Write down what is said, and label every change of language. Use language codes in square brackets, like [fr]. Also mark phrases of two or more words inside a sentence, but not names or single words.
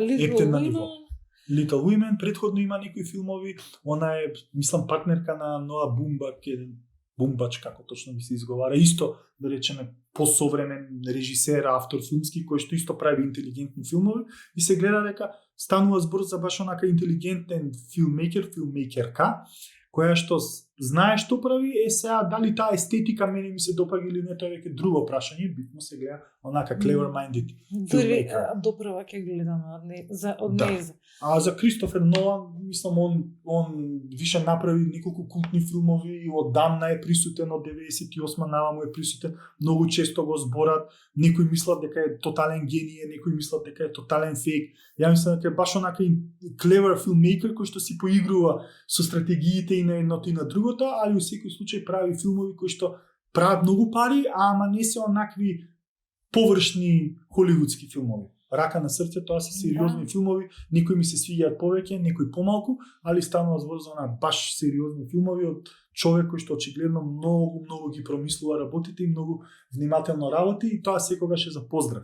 [mk] Little Women, предходно има некои филмови, она е, мислам, партнерка на Ноа Бумбак, еден Бумбач, како точно ми се изговара, исто, да речеме, посовремен режисер, автор филмски, кој што исто прави интелигентни филмови, и се гледа дека станува збор за баш онака интелигентен филммейкерка, која што знае што прави, сега дали таа естетика мене ми се допаѓа или не, тоа е веќе друго прашање, битно се гледа онака clever-minded filmmaker. Допрва ќе гледаме од нејзе. А за Кристофер Нолан, мислам, он више направи неколку култни филмови, и одамна е присутен, од 98 наваму е присутен, многу често го зборат, некои мислат дека е тотален генije, некои мислат дека е тотален фейк. Ја мислам дека е баш онака [en] clever filmmaker [mk] кој што си поигрува со стратегиите и на едното и на другото, али во секој случај прави филмови кои што прават многу пари, ама не се онакви површни холивудски филмови. Рака на срце, тоа се сериозни филмови, некои ми се свиѓаат повеќе, некои помалку, али станува збор за баш сериозни филмови од човек кој што очигледно многу ги промислува работите и многу внимателно работи, и тоа секогаш е за поздрав.